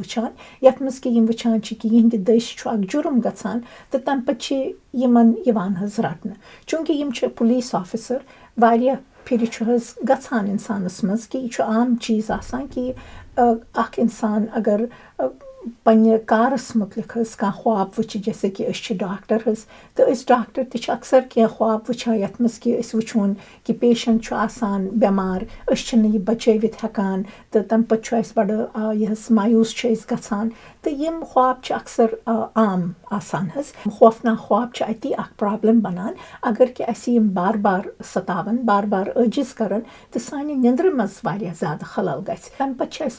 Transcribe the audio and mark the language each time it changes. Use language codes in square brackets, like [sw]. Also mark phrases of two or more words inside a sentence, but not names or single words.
[ks] वुचान यथ मज कि यम वुचान छ कि यहंद दश छ अख जुर्म गछान तो तम पछ यमन यवान हज रटन चूँकि यम छ [en] police officer [ks] वारिया फिर हज गछान इंसानस मज कि यह आम चीज़ आसान कि अख इंसान अगर पन्ने कारस मुतलिक हज कह ख्वाब वुच जैसे कि अस डॉक्टर हज तो अस डॉक्टर तक अक्सर कह ख्वाब वुचान यथ मज कि अस वुचोन कि पेशेंट छ आसान बेमार अस यह बचवित हेकान तो तम पछ अस बड़ यह मायूस छ अस गछान तो यम ख्वाब छ अक्सर आम आसान हज खौफनाक ख्वाब छ अति अख प्रॉब्लम बनान अगर कि अस यम बार बार सतावन बार बार अजिज करन तो सानि निंद्र मज वारिया ज़्यादा खलल गछ तम पछ अस